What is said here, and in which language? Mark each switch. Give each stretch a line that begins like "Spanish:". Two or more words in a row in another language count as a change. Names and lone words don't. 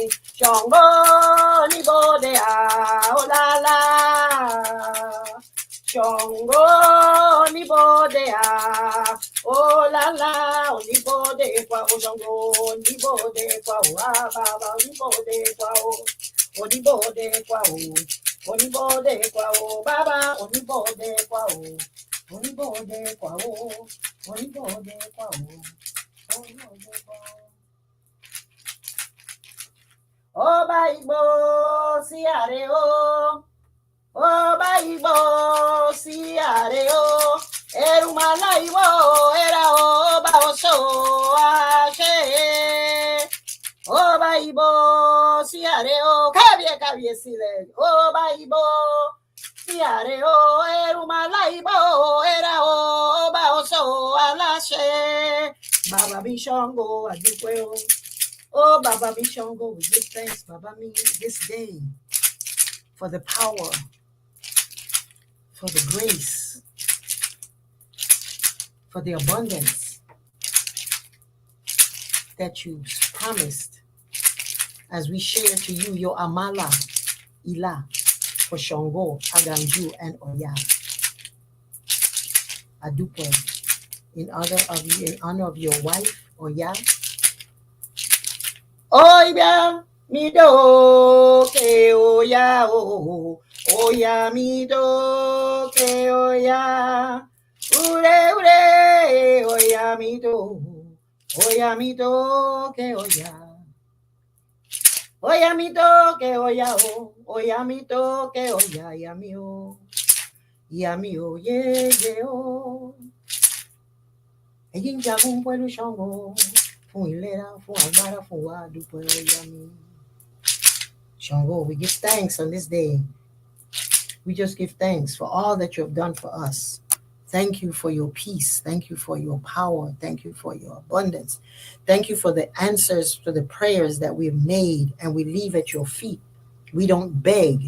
Yoruba: Ṣàngó oníbodè àólálá. Ṣàngó oníbodè àólálá, oníbodè kwa o Ṣàngó, oníbodè kwa o bàbá, oníbodè kwa o. Onibode kwao, onibode kwao, Baba, onibode kwao, onibode kwao, onibode kwao, onibode kwao. Ọba Igbo sí àrè o, Ọba Igbo sí àrè o, Erumala Igbo era ọba Ọ̀ṣọ́ àṣẹ. Ọba Igbo sí àrè o, kábíyèsí lẹ̀. Ọba Igbo sí àrè o, Erumala Igbo era ọba Ọ̀ṣọ́ aláṣẹ. Bàbá mi Ṣàngó àdúpẹ́ o. Oh, Baba mi Ṣàngó,
English: we give thanks,
Yoruba: Baba mi,
English: this day for the power, for the grace, for the abundance that you promised as we share to you your Amala Ila for Sogo Aganju and Oya. Adupe, in honor of your wife, Oya.
Yoruba: Oya mi do ke Oya o, Oya mi do ke Oya. Ure ure, Oya mi do ke Oya. Oya mi do ke Oya o, Oya mi do ke Oya, ya mi o, ye o. Ẹ̀yin jagun pẹ̀lú Ṣàngó, fún ìlera, fún agbára, fún wa dúpẹ́ Oya mi. Ṣàngó,
English: we give thanks on this day. We just give thanks for all that you have done for us. Thank you for your peace. Thank you for your power. Thank you for your abundance. Thank you for the answers to the prayers that we've made and we leave at your feet. We don't beg.